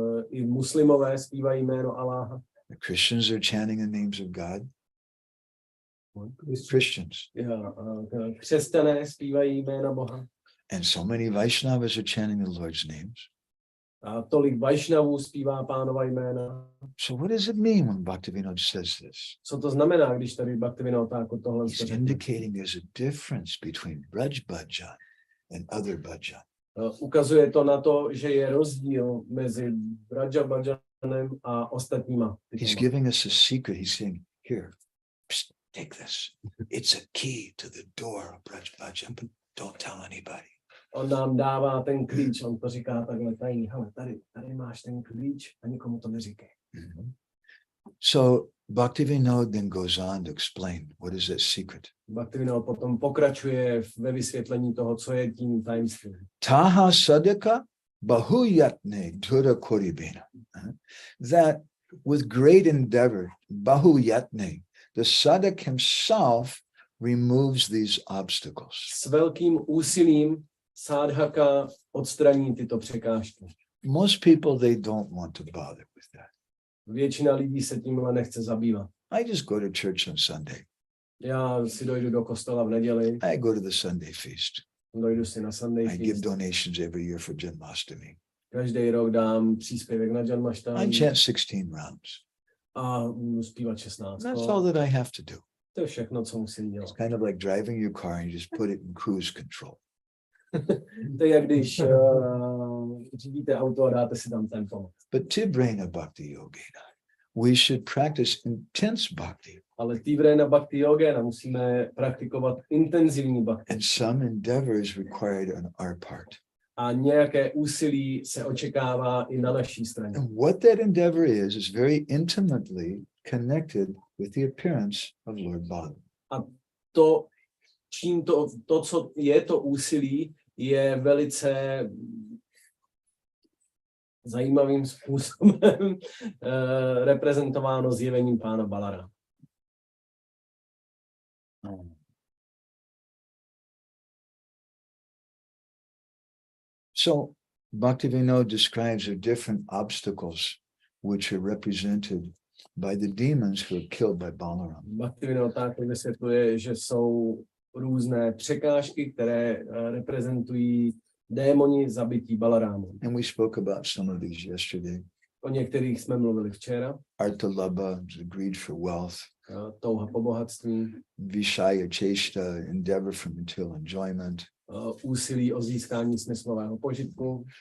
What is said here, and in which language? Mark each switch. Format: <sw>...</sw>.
<cs>I muslimové zpívají jméno Aláha.</cs> <en>The Christians are chanting the names of God. Christians.</en> <cs>Křesťané zpívají jména Boha.</cs> <en>And so many Vaishnavas are chanting the Lord's names.</en> <cs>A tolik Vaishnavů zpívá Pánova jména.</cs> <en>So what does it mean when Bhaktivinoda says this?</en> <cs>Co to znamená, když tady Bhaktivinoda Thakur tohle</cs> <en>He's</en> <cs>řekne?</cs> <en>indicating there's a difference between Braj Bhajan and other bhajan.</en> <cs>Ukazuje to na to, že je rozdíl mezi Vraja Bhajanem a ostatníma.</cs> <en>He's giving us a secret. He's saying, here, psst, take this. It's a key to the door of Braj Bhajan, but don't tell anybody.</en> <cs>On nám dává ten klíč, on to říká takhle tajný, hele, tady máš ten klíč a nikomu to neříkej. Mm-hmm.</cs> <en>So Bhaktivinoda then goes on to explain what is that secret.</en> <cs>Bhaktivinoda potom pokračuje ve vysvětlení toho, co je tím tajemstvím.</cs> <bn>Taha sadaka bahuyatne dhura koribena.</bn> <en>That with great endeavor, bahuyatne, the sadak himself removes these obstacles.</en> <cs>S velkým úsilím sádhaka odstraní tyto překážky.</cs> <en>Most people, they don't want to bother with that.</en> <cs>Většina lidí se tímhle nechce zabývat.</cs> <en>I just go to church on Sunday.</en> <cs>Já si dojdu do kostela v neděli,</cs> <en>I go to the Sunday feast.</en> <cs>dojdu si na</cs> <en>Sunday I give feast. donations every year for Janmashtami.</en> <cs>Každý rok dám příspěvek na</cs> <en>I</en> <cs>Janmashtami</cs> <en>chant 16 rounds.</en> <cs>a budu zpívat 16.</cs> <en>That's all that I have to do.</en> <cs>To je všechno, co musím dělat.</cs> <en>It's kind of like driving your car and you just put it in cruise control.</en> <cs>To je jak když řídíte auto a dáte si tam tempo.</cs> <en>But</en> <sa>Tibrena Bhakti Yogena,</sa> <en>we should practice intense bhakti.</en> <cs>Ale</cs> <sa>Tibrena Bhakti Yogena</sa> <cs>musíme praktikovat intenzivní bhakti.</cs> <en>And some endeavor is required on our part.</en> <cs>A nějaké úsilí se očekává i na naší straně.</cs> <en>And what that endeavor is very intimately connected with the appearance of Lord Balaram.</en> <cs>A to, čím to, co je to úsilí, je velice zajímavým způsobem reprezentováno zjevením pána Balarama.</cs> <en>So Bhaktivinoda describes the different obstacles which are represented by the demons who are killed by Balaram.</en> <cs>Bhaktivinoda Thakur vysvětluje, že jsou různé překážky, které reprezentují démoni zabití Balarámem.</cs> <en>And we spoke about some of these yesterday.</en> <cs>O některých jsme mluvili včera.</cs> <en>Artalabha, the greed for wealth.</en> <cs>Touha po bohatství.</cs> <en>Vishaya cheshta, endeavor for material enjoyment.</en> <cs>Úsilí o získání smyslového požitku.</cs>